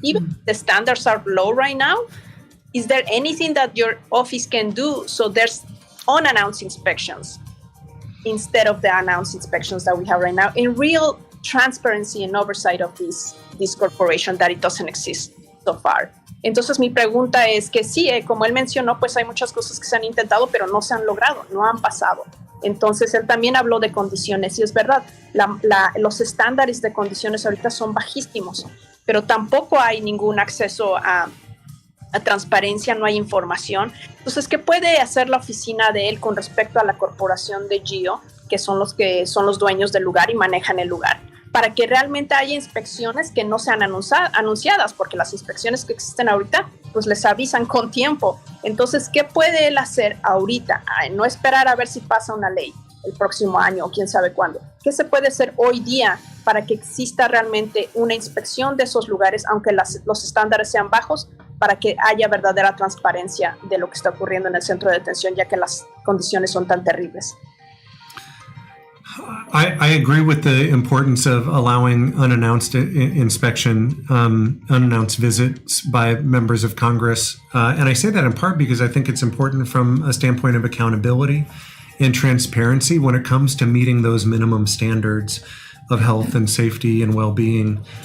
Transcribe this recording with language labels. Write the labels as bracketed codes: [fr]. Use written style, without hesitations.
[en] Even if the standards are low right now, is there anything that your office can do so there's unannounced inspections instead of the announced inspections that we have right now, in real transparency and oversight of this corporation that it doesn't exist so far? [es] Entonces mi pregunta es que sí, como él mencionó, pues hay muchas cosas que se han intentado, pero no se han logrado, no han pasado. Entonces él también habló de condiciones y es verdad, los estándares de condiciones ahorita son bajísimos, pero tampoco hay ningún acceso a transparencia, no hay información. Entonces, ¿qué puede hacer la oficina de él con respecto a la corporación de Geo, que son los dueños del lugar y manejan el lugar? Para que realmente haya inspecciones que no sean anunciadas, porque las inspecciones que existen ahorita, pues les avisan con tiempo. Entonces, ¿qué puede él hacer ahorita? No esperar a ver si pasa una ley el próximo año o quién sabe cuándo. ¿Qué se puede hacer hoy día para que exista realmente una inspección de esos lugares, aunque los estándares sean bajos, para que haya verdadera transparencia de lo que está ocurriendo en el centro de detención, ya que las condiciones son tan terribles? [en] I agree with the importance of allowing unannounced inspection, unannounced visits by members of Congress. And I say that in part because I think it's important from a standpoint of accountability and transparency when it comes to meeting those minimum standards of health and safety and well-being.